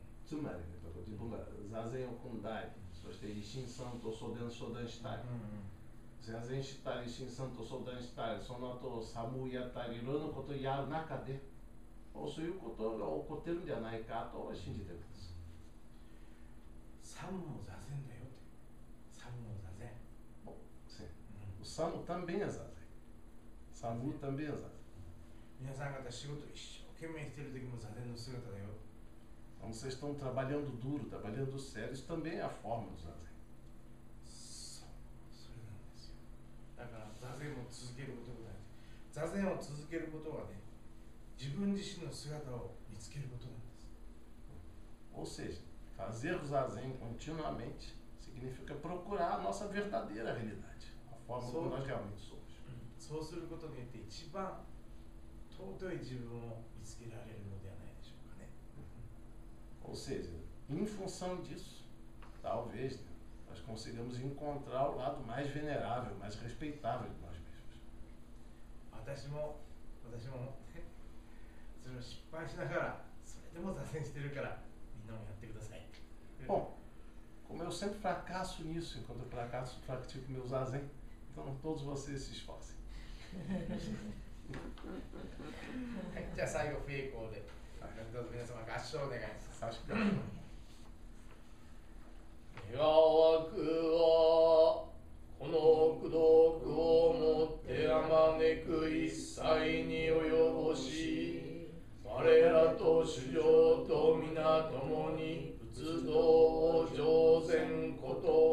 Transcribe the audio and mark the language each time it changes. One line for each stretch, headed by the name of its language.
Japanese: つまりね、自分が座禅を組んだり、そして一心さんと相談したり、座禅したり、一心さんと相談したり、その後サムやったり、いろいろなことをやる中で、そういうことが起こってるんじゃないかと信じてるんです。サムも座禅だよって。サムも座禅。
Portuguese: Sim. O Samu também é Zazen. Samu também é Zazen.
Japanese: 皆さん方仕事一生懸命してる時も座禅の姿だよ。
Portuguese: Então vocês estão trabalhando duro, trabalhando sério, isso também é a forma do Zazen.
Japanese: それなんですよ。だから座禅を続けることが大事。座禅を続けることはね、自分自身の姿を見つけることなんです。
Portuguese: Ou seja, fazer o Zazen continuamente significa procurar a nossa verdadeira realidade, a forma como nós realmente somos.
Japanese: そうすることによって一番尊い自分を見つけられるのではないでしょうかね。
Portuguese: Ou seja, em função disso, talvez, né, nós consigamos encontrar o lado mais venerável, mais respeitável de nós mesmos.
Japanese: 私もそれを失敗しながら、それでも座禅してるから、みんなもやってください。
Portuguese: Bom, como eu sempre fracasso nisso, enquanto eu pratico meu Zazen, então todos vocês se esforcem.
Japanese: じゃあ最後、フェイコーで、どうぞ皆様合唱お願いします。願わくはこの功徳をもってあまねく一切に及ぼし、我らと主上と皆共に仏道を上善こと。